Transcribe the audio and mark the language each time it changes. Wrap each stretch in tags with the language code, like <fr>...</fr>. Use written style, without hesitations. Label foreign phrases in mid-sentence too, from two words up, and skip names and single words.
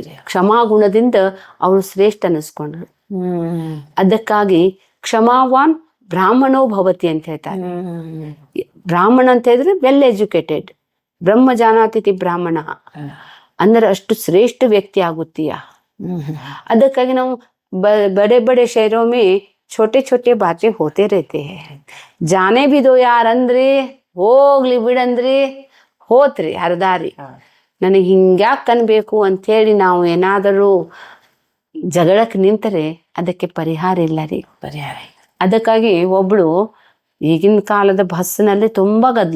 <kn>ಕ್ಷಮಾಗುಣದಿಂದ ಅವಳು ಶ್ರೇಷ್ಠ ಅನಿಸ್ಕೊಂಡ್ರು. ಅದಕ್ಕಾಗಿ</kn> <sa>ಕ್ಷಮಾವಾನ್ ಬ್ರಾಹ್ಮಣೋ ಭವತಿ</sa> <kn>ಅಂತ ಹೇಳ್ತಾರೆ. ಬ್ರಾಹ್ಮಣ ಅಂತ ಹೇಳಿದ್ರೆ</kn> <en>well educated,</en> <sa>ಬ್ರಹ್ಮ ಜಾನಾತಿಥಿ ಬ್ರಾಹ್ಮಣ</sa> <kn>ಅಂದ್ರೆ ಅಷ್ಟು ಶ್ರೇಷ್ಠ ವ್ಯಕ್ತಿ ಆಗುತ್ತೀಯ. ಅದಕ್ಕಾಗಿ ನಾವು</kn> <hi>बड़े बड़े शहरों में छोटे छोटे बातें होते रहते हैं. जाने भी दो यार</hi> <kn>ಅಂದ್ರೆ ಹೋಗ್ಲಿ ಬಿಡಂದ್ರಿ ಹೋತ್ರಿ ಹರದಾರಿ. ನನಗೆ ಹಿಂಗ್ಯಾಕೆ ಅನ್ಬೇಕು ಅಂಥೇಳಿ ನಾವು ಏನಾದರೂ ಜಗಳಕ್ಕೆ ನಿಂತರೆ ಅದಕ್ಕೆ ಪರಿಹಾರ ಇಲ್ಲ ರೀ. ಅದಕ್ಕಾಗಿ ಒಬ್ಳು ಈಗಿನ ಕಾಲದ ಬಸ್ನಲ್ಲಿ ತುಂಬಾ ಗದ್ದಲ.</kn>